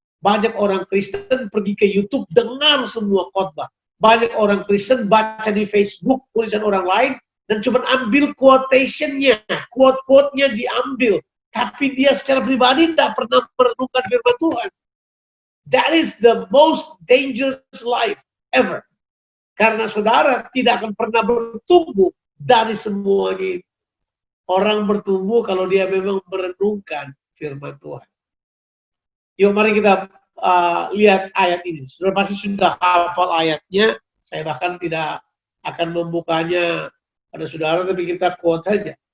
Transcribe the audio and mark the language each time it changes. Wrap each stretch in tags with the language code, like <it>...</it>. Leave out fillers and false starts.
<id>Banyak orang Kristen pergi ke YouTube dengar semua khotbah. Banyak orang Kristen baca di Facebook tulisan orang lain dan cuma ambil quotation-nya, quote-quote-nya diambil. Tapi dia secara pribadi tidak pernah merenungkan firman Tuhan.</id> <en>That is the most dangerous life ever.</en> <id>Karena saudara tidak akan pernah bertumbuh dari semuanya. Orang bertumbuh kalau dia memang merenungkan firman Tuhan. Yuk mari kita lihat ayat ini. Saudara pasti sudah hafal ayatnya. Saya bahkan tidak akan membukanya pada saudara, tapi kita quote saja.</id>